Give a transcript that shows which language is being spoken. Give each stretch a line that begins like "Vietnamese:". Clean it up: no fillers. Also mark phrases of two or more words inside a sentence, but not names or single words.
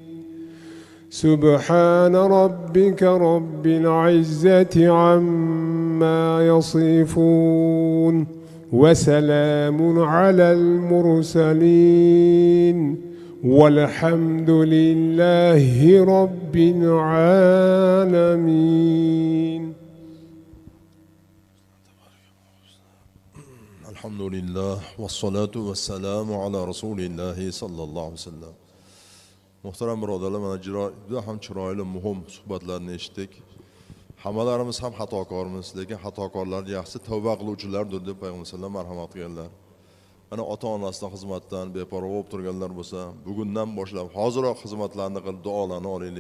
Arabic: سبحان ربك رب العزة عما يصفون وسلام على المرسلين والحمد لله رب العالمين. الحمد لله والصلاة والسلام على رسول الله صلى الله عليه وسلم.
Uzbek: Muhtaram birodarlar, mana juda ham chiroyli muhim suhbatlarni eshitdik. Hammalarimiz ham xatokormiz, lekin xatokorlar yaxshi tavba qiluvchilardir deb Payg'ambar
Arabic: صلى الله عليه وسلم
Uzbek: marhamat qilganlar. Mana ota-onasidan xizmatdan beparvo bo'lib turganlar bo'lsa, bugundan boshlab hoziroq xizmatlarni qilib duolarni olaylik.